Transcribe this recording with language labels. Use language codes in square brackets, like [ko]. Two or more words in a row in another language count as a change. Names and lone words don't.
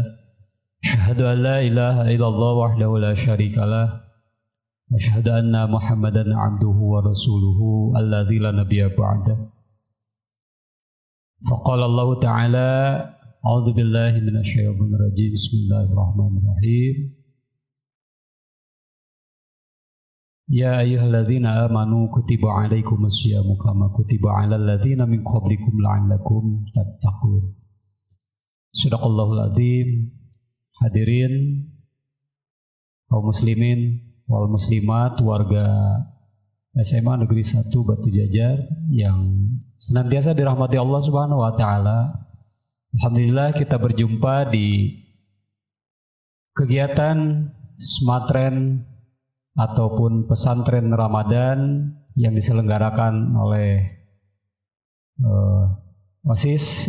[ar] أشهد أن لا إله إلا الله وحده لا شريك له وأشهد أن محمدا عبده ورسوله الذي لا نبي بعده. فقال الله تعالى أعوذ بالله من الشيطان الرجيم. بسم الله الرحمن الرحيم. يا أيها الذين آمنوا كتب عليكم الصيام كما كتب على الذين من قبلكم لعلكم تتقون. صدق الله العظيم. [id] Hadirin kaum [ar] المسلمين والمسلمات [id] warga SMA Negeri 1 Batu Jajar yang senantiasa dirahmati Allah [ar] سبحانه وتعالى. [id] Alhamdulillah kita berjumpa di kegiatan smatren ataupun pesantren Ramadan yang diselenggarakan oleh OSIS